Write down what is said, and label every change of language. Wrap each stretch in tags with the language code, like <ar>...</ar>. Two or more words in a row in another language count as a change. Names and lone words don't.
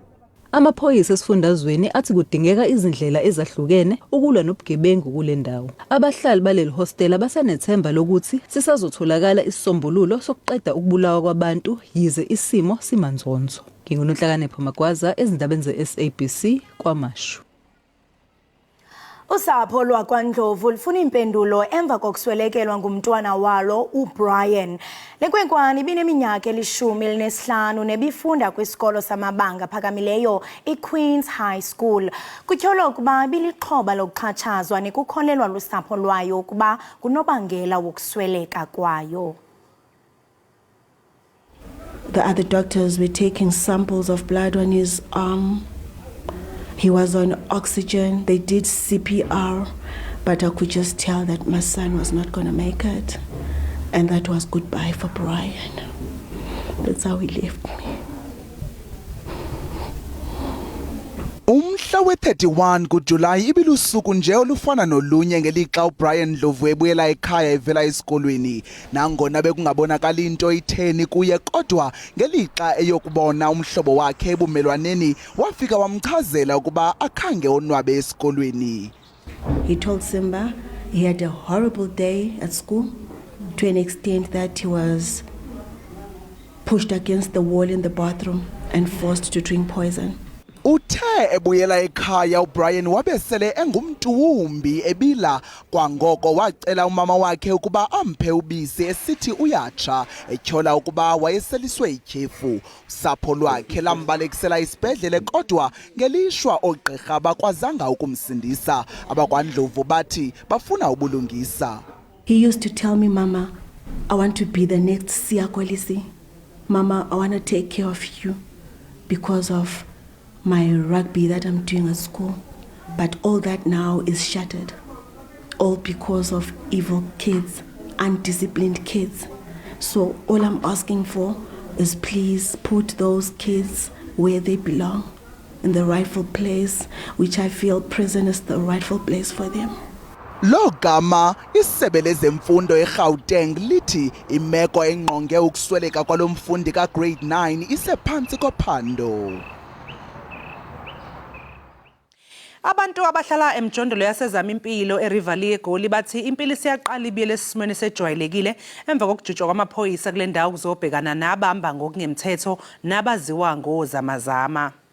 <zu>Amaphoyisa esifundazweni athi kudingeka izindlela ezahlukene ukulwa nobugebengu kule ndawo. Abahlali baleli hostela basanethemba lokuthi sisazotholakala isisombululo sokuqeda ukubulawa kwabantu yize isimo simanzonzo. Ngingunhlakanipho Magwaza ezindabeni ze-SABC kwaMashu.</zu> <xh>Usapho lwakwaNdlovu lufuna impendulo emva kokuswelekelwa ngumntwana walo uBrian. Lenkwenkwane ibineminyaka 15 nebifunda kwisikolo samabanga phakamileyo iQueen's High School. Kutyholwa ukuba ibilixhoba lokuxhatshazwa nekukholelwa lusapho lwayo ukuba kunobangela wokusweleka kwayo.</xh> <en>The other doctors were taking samples of blood on his arm. He was on oxygen. They did CPR, but I could just tell that my son was not going to make it. And that was goodbye for Brian. That's how he left me.</en> <xh>Umhla we-31 kuJulayi ibilusuku nje olufana nolunye ngelixa uBrian Ndlovu ebuyela ekhaya evela esikolweni. Nangona bekungabonakala into itheni kuye kodwa ngelixa eyokubona umhlobo wakhe ebumelwaneni wafika wamchazela ukuba akhange onwabe esikolweni.</xh> <en>He told Simba he had a horrible day at school to an extent that he was pushed against the wall in the bathroom and forced to drink poison.</en> <xh>Uthe ebuyela ekhaya uBrian wabesele engumntuwumbi ebila kwangoko wacela umama wakhe ukuba amphe ubisi esithi uyatsha etyhola ukuba wayeseliswe ityhefu. Usapho lwakhe lambalekisela isibhedlele kodwa ngelishwa oogqirha bakwazanga ukumsindisa. AbakwaNdlovu bathi bafuna ubulungisa.</xh> <en>He used to tell me, Mama, I want to be the next Siya Kolisi. Mama, I want to take care of you because of my rugby that I'm doing at school. But all that now is shattered. All because of evil kids, undisciplined kids. So all I'm asking for is please put those kids where they belong, in the rightful place, which I feel prison is the rightful place for them.</en> <xh>Lo gama isebe lezemfundo eGauteng lithi imeko engqonge ukusweleka kwalomfundi kagrade 9 isephansi kophando.</xh> <zu>Abantu abahlala emjondolo yasezamimpilo eRivali eGoli bathi impilo siyaqala ibiyele esimweni sejwayelekile emva kokujutshwa kwamaphoyisa kule ndawo kuzobhekana nabamba ngokungemthetho nabaziwa ngozamazama.</zu>